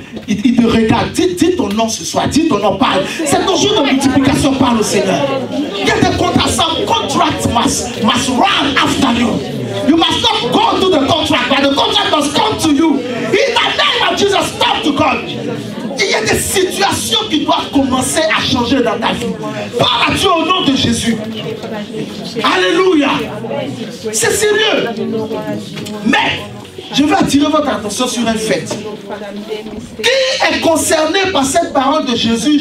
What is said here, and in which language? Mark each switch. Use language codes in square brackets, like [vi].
[fr] Il te regarde, dis ton nom ce soir, dis ton nom, parle. C'est ton jour de multiplication, parle au Seigneur. Il y a des contrats, [en] some contracts must run after you. You must not go to the contract, but the contract must come to you. In the name of Jesus, stop to God. [fr] Il y a des situations qui doivent commencer à changer dans ta vie. Parle à Dieu au nom de Jésus. Alléluia. C'est sérieux. Mais je veux attirer votre attention sur un fait. Qui est concerné par cette parole de Jésus?